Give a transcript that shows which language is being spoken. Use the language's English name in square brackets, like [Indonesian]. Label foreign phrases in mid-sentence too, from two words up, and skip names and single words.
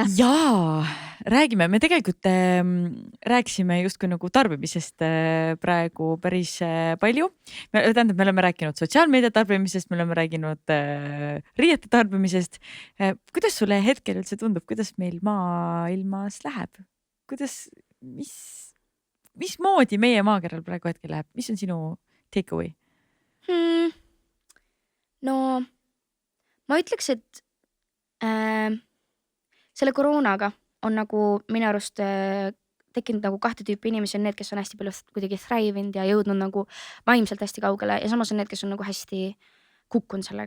[Estonian] Jaa, räägime, me tegelikult rääkisime justkui nagu tarbimisest praegu päris palju. Tähendab, me oleme rääkinud sotsiaalmeedia tarbimisest, me oleme rääkinud riiete tarbimisest. Kuidas sulle hetkel üldse tundub, kuidas meil maailmas läheb? Mismoodi meie maakeral praegu hetkel läheb? Mis on sinu [English] take away? [Estonian] No ma ütleks, et selle koroonaga on nagu minu arust tekkinud nagu kahte tüüpi inimesi, on need, kes on hästi palju kuidagi thrivinud ja jõudnud nagu vaimselt hästi kaugele ja samas on need, kes on nagu hästi kukkunud sellega.